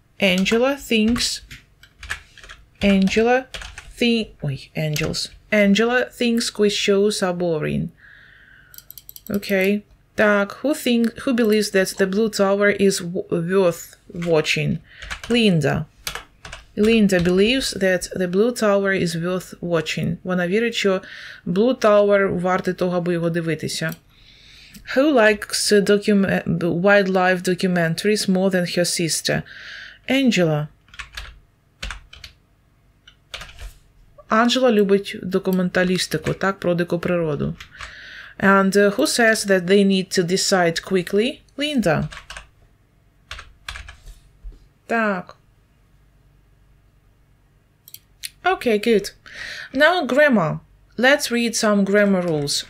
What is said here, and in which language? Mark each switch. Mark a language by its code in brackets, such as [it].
[en] Angela thinks quiz shows are boring. Okay. [uk] Так, [en] who believes that the Blue Tower is worth watching? Linda. Linda believes that the Blue Tower is worth watching. [uk] Вона вірить, що Blue Tower вартий того, аби його дивитися. [en] Who likes wildlife documentaries more than her sister? Angela. [uk] Анджела любить документалістику, так, про дику природу. [en] And who says that they need to decide quickly? Linda. [uk] Так. [en] Okay, good. Now grammar. Let's read some grammar rules.